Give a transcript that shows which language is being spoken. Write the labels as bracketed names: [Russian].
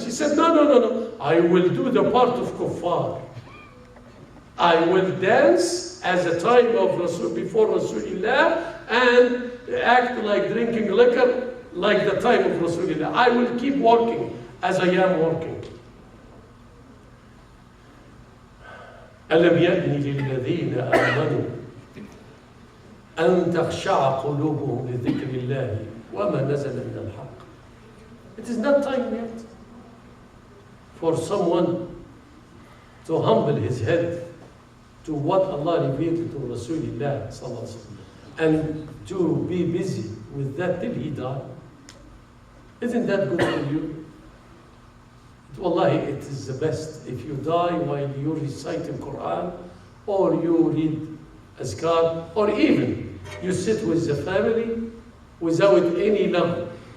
[English] She said, no. I will do the part of kuffar. I will dance as a time of Rasul, before Rasulullah, and act like drinking liquor like the time of Rasulullah. I will keep working as I am working. [Arabic] ألم يأن للذين آمنوا أن تخشع قلوبهم لذكر الله وما نزل من الحق. [English] It is not time yet for someone to humble his head to what Allah revealed to Rasulullah sallallahu alaihi wasallam, and to be busy with that till he died. Isn't that good for you? Wallahi, it is the best if you die while you recite the Quran, or you read azkar, or even you sit with the family without any love.